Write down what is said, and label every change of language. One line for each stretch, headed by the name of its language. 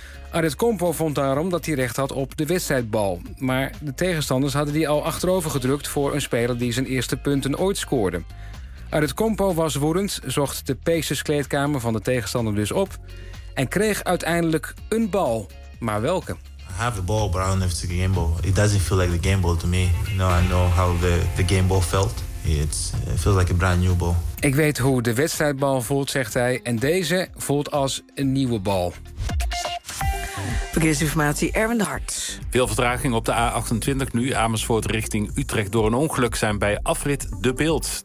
Dutch: Adetokounmpo vond daarom dat hij recht had op de wedstrijdbal. Maar de tegenstanders hadden die al achterover gedrukt voor een speler die zijn eerste punten ooit scoorde. Adetokounmpo was woedend, zocht de Pacers-kleedkamer van de tegenstander dus op en kreeg uiteindelijk een bal. Maar welke?
English: I have the ball, but I don't know if it's a game ball. It doesn't feel like the game ball to me. You know, I know how the game ball felt. It feels like a brand new ball.
Dutch: Ik weet hoe de wedstrijdbal voelt, zegt hij. En deze voelt als een nieuwe bal. Verkeersinformatie, Erwin de Hart. Veel vertraging op de A28 nu. Amersfoort richting Utrecht door een ongeluk zijn bij afrit De Bilt.